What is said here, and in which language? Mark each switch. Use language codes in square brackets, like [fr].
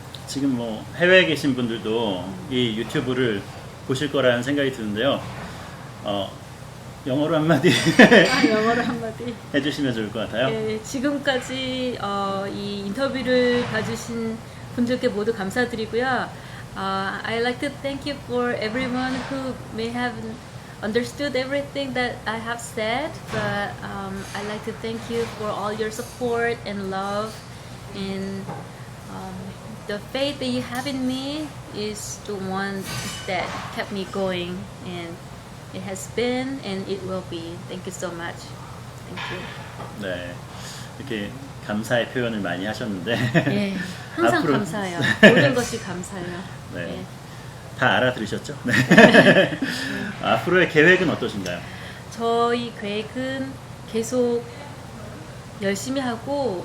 [ko] 지금 뭐 해외에 계신 분들도 이 유튜브를 보실 거라는 생각이 드는데요. 영어로 한마디 영어로 한마디. 해주시면 좋을 것 같아요. 네, 지금까지 이 인터뷰를 봐주신 분들께 모두 감사드리고요. [en] I'd like to thank you for everyone who may have understood everything that I have said, but I'd like to thank you for all your support and love, and the faith that you have in me is the one that kept me going, and it has been and it will be. Thank you so much. Thank you. [ko] 네. 이렇게 감사의 표현을 많이 하셨는데 예, 항상 앞으로- 감사해요. 모든 것이 감사해요. 네. 예. 다 알아들으셨죠? 네. 앞으로의 계획은 어떠신가요? 저희 계획은 계속 열심히 하고